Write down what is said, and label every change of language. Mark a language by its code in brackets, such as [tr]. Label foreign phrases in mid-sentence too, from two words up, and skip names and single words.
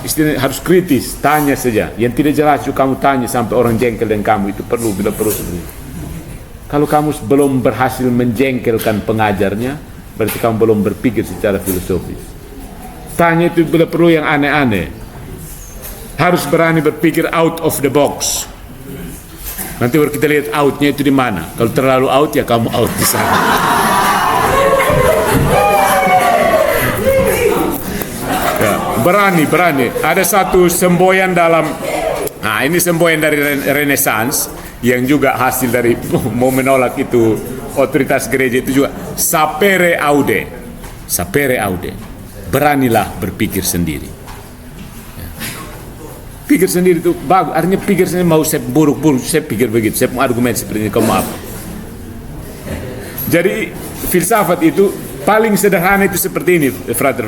[id] Istilahnya harus kritis, tanya saja. Yang tidak jelas juga kamu tanya sampai orang jengkel dengan kamu, itu perlu, bila perlu sebenarnya. Kalau kamu belum berhasil menjengkelkan pengajarnya, berarti kamu belum berpikir secara filosofis. Tanya itu bila perlu yang aneh-aneh. Harus berani berpikir [en] out of the box. [id] Nanti baru kita lihat outnya itu di mana. Kalau terlalu out ya kamu out di sana. Ya, berani. Ada satu semboyan dalam, nah ini semboyan dari Renaissance yang juga hasil dari mau menolak itu otoritas gereja itu juga [la] sapere aude, [id] beranilah berpikir sendiri. Ya. Pikir sendiri itu bagus, artinya pikir sendiri mau saya buruk-buruk, saya pikir begitu, saya punya argumen seperti ini, kamu apa? Jadi filsafat itu paling sederhana itu seperti ini, frater.